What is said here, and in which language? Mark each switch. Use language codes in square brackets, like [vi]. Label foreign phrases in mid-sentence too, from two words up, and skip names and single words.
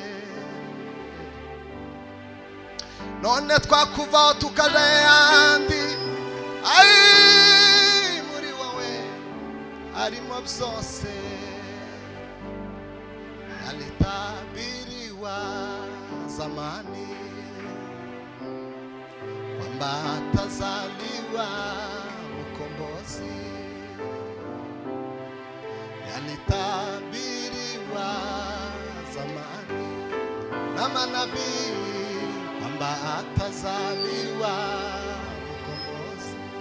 [rw] None twakuvaho tukaja ahandi, muri wowe harimo byose. [sw] Yalitabiriwa zamani kwamba atazaliwa mkombozi. Yalitabiriwa zamani na manabii kwamba atazaliwa mkombozi.